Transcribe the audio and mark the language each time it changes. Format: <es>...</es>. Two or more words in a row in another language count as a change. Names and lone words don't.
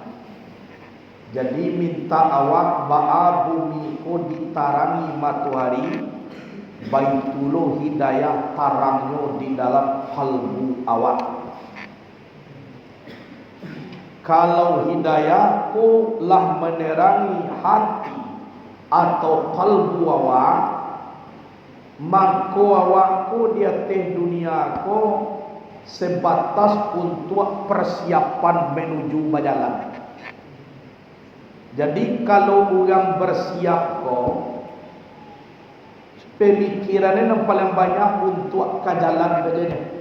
<min>Jadi minta awak ba'a bumi ko ditarangi matahari, baitulo hidayah tarangnya di dalam kalbu awak.</min> <id>Kalau hidayah ko lah menerangi hati atau kalbu awak, maka awak ko di atas dunia ko sebatas untuk persiapan menuju berjalan. Jadi kalau orang bersiap kok, pemikirannya yang paling banyak untuk ke jalan saja.</id>